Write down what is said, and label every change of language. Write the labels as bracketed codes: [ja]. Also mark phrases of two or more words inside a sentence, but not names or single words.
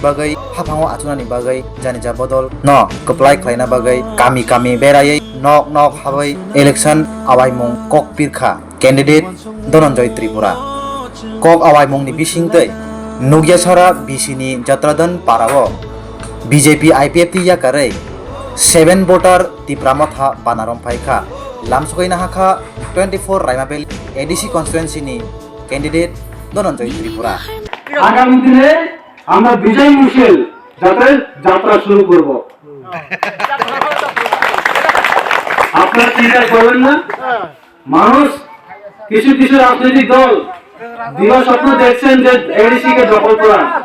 [trp] Bagai Hapango Atunani Bagai Janeja Bodol No Keplai Khaina Bagai Kami Berai Nok Habai Election Awai Mong Kok Pirkha Candidate Donanjoy Tripura Kok Awai Mong ni Bising Tei Nugya Sara Bisini Jatradan Parawo BJP IPFT Yakare 7 voter Tipramotha Panarom Paikha Lamsokaina Haka 24 Raimabel [en] ADC constituency [trp] ni candidate Donanjoy Tripura [bn] আগামী দিনে আমরা বিজয় মুশকিল যাত্রা শুরু করব আপনারা চিন্তা করবেন না মানুষ কিছু রাজনৈতিক দল দিবা স্বপ্ন দেখছেন যে এডিসি কে দখল করা